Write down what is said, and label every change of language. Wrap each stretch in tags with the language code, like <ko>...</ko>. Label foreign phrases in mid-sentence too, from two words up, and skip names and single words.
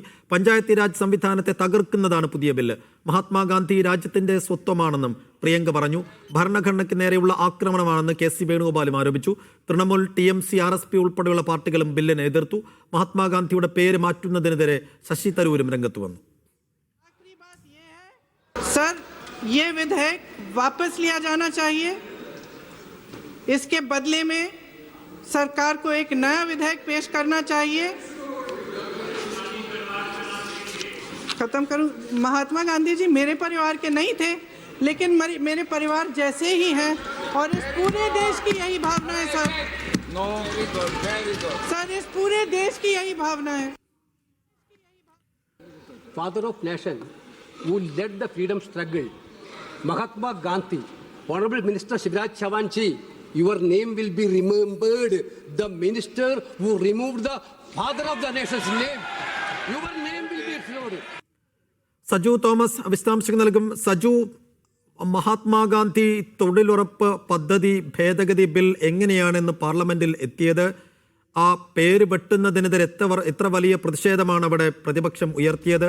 <ml>പഞ്ചായത്തി രാജ് സംവിധാനത്തെ തകർക്കുന്നതാണ് പുതിയ ബില്ല്. മഹാത്മാഗാന്ധി രാജ്യത്തിന്റെ സ്വത്വമാണെന്നും പ്രിയങ്ക പറഞ്ഞു. ഭരണഘടനയ്ക്ക് നേരെയുള്ള ആക്രമണമാണെന്ന് കെ.സി. വേണുഗോപാലും ആരോപിച്ചു. തൃണമൂൽ, TMC, RSP ഉൾപ്പെടെയുള്ള പാർട്ടികളും ബില്ലിനെ എതിർത്തു. മഹാത്മാഗാന്ധിയുടെ പേര് മാറ്റുന്നതിനെതിരെ ശശി തരൂരും രംഗത്ത് വന്നു.</ml> <hi>ये विधेयक वापस लिया जाना चाहिए। इसके बदले में सरकार को एक नया विधेयक पेश करना चाहिए। खत्म करूं। महात्मा गांधी जी मेरे परिवार के नहीं थे, लेकिन मेरे परिवार जैसे ही हैं और इस पूरे देश की यही भावना है सर। सर, इस पूरे देश की यही भावना है।</hi> <en>Father of nation who led the freedom struggle, Mahatma Gandhi, Honorable Minister Shivraj Chauhan ji, your name will be remembered. The minister who removed the father of the nation's name, your name will be restored.</en> <ml>സജു തോമസ് വിശദാംശങ്ങൾ നൽകും. സജു, മഹാത്മാഗാന്ധി തൊഴിലുറപ്പ് പദ്ധതി ഭേദഗതി ബിൽ എങ്ങനെയാണെന്ന് പാർലമെന്റിൽ എത്തിയത്? ആ പേര് വെട്ടുന്നതിനെതിരെ എത്ര വലിയ പ്രതിഷേധമാണ് അവിടെ പ്രതിപക്ഷം ഉയർത്തിയത്?</ml>